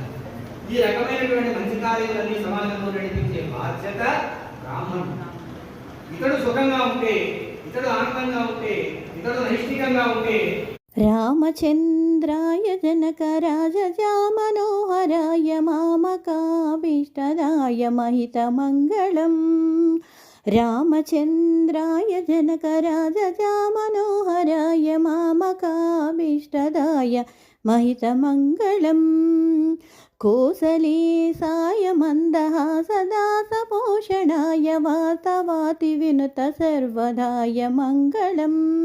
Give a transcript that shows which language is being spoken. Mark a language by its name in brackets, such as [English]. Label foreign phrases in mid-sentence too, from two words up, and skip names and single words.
[Telugu] ఈ రకమైనటువంటి మంచి కార్యాలన్నీ సమాజంలో నడిపించే బాధ్యత బ్రాహ్మణుడు. ఇతడు సుఖంగా ఉంటే, ఇతడు ఆనందంగా ఉంటే, ఇతడు నైష్ఠికంగా ఉంటే [Sanskrit] రామచంద్రాయ జనకరాజా మనోహరాయ మామకాభీష్టదాయ महितमङ्गलम् रामचन्द्राय जनकराजजा मनोहराय मामकाभीष्टदाय महितमङ्गलम् कोसलेशाय मन्दहासदासपोषणाय वातवाति विनुत सर्वदाय मङ्गलम्